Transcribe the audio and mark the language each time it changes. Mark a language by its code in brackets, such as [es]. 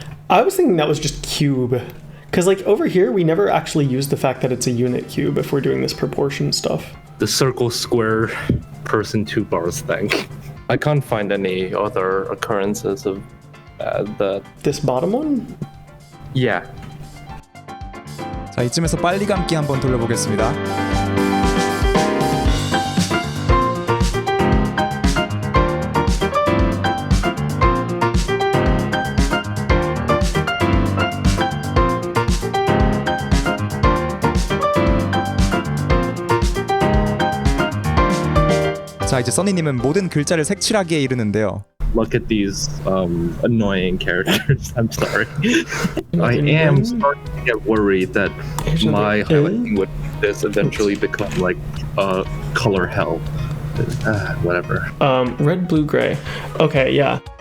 [en] I was thinking that was just cube. Because like over here, we never actually use the fact that it's a unit cube if we're doing this proportion stuff. The circle square person 2 bars thing. I can't find any other occurrences of that. This bottom one? Yeah. [ko] 자, 이쯤에서 빨리 감기 한번 돌려보겠습니다. 자, 이제 써니님은 모든 글자를 색칠하기에 이르는데요. [en] look at these annoying characters. I'm sorry. I am starting to get worried that my highlighting would this eventually become like color hell. Whatever. Red, blue, gray. Okay, yeah.